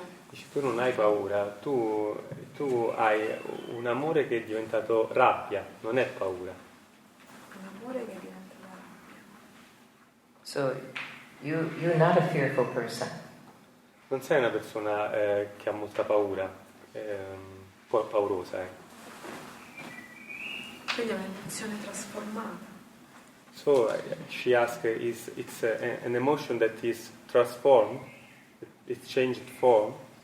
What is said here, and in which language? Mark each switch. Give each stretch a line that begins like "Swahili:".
Italian: Dici, tu non hai paura, tu hai un amore che è diventato rabbia, non è paura. Un amore che diventa rabbia.
English: So you're not a fearful person.
Italian: Non sei una persona che ha molta paura, un po' paurosa. Quindi è un'emozione trasformata.
English: So she asked, it's an emotion that is transformed, it's changed form.